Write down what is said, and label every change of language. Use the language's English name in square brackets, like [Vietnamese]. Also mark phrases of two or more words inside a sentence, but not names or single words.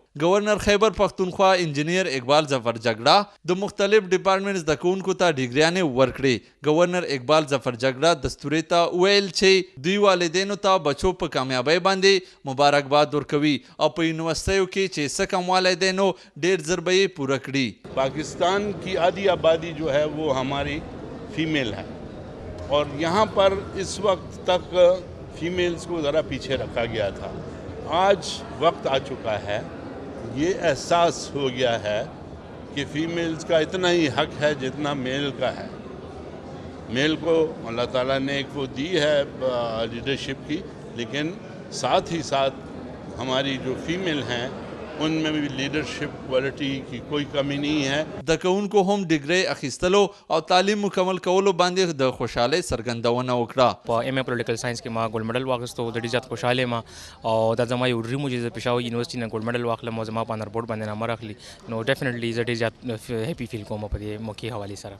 [Pashto] گورنر خیبر پښتونخوا انجینیر اقبال ظفر جګړه د مختلف ډپارټمنټ زده کوونکو ته ډګریانې ورکړې. گورنر اقبال ظفر جګړه دستورې ته وویل چې دوی والدینو ته بچو په کامیابۍ باندې مبارکباد ورکوي او په یونیورسټیو کې چې څه کموالی دی نو ډېر ژر به یې پوره کړي. [Urdu] پاکستان کی آدھی آبادی جو ہے وہ ہماری فیمیل ہے اور یہاں پر اس وقت تک فیمیلز کو ذرا پیچھے رکھا گیا تھا. آج وقت آ چکا ہے، یہ احساس ہو گیا ہے کہ فیمیلز کا اتنا ہی حق ہے جتنا میل کا ہے. میل کو اللہ تعالیٰ نے ایک وہ دی ہے لیڈرشپ کی، لیکن ساتھ ہی ساتھ ہماری جو فیمیل ہیں ان میں بھی [English] leadership quality [Urdu] کی کوئی کمی نہیں ہے. [Pashto] د کوونکو هم ډګری اخیستلو او تعلیم مکمل کولو باندې د خوشحالۍ څرګندونه وکړه. په ایم ا [English] political science [Pashto] کې ما [English] gold medal [Pashto] واخیستو، د ډېر زیات خوشحاله یم او دا زما یو ډریم و چې زه پېښور یونیورسټي نه [English] gold medal [Pashto] واخلم او زما په انر بورډ باندې نمبر اخلي. نو ډیفینټلی زه ډېر زیات [English] happy feel [Pashto] کوم په دې موقع حوالې سره.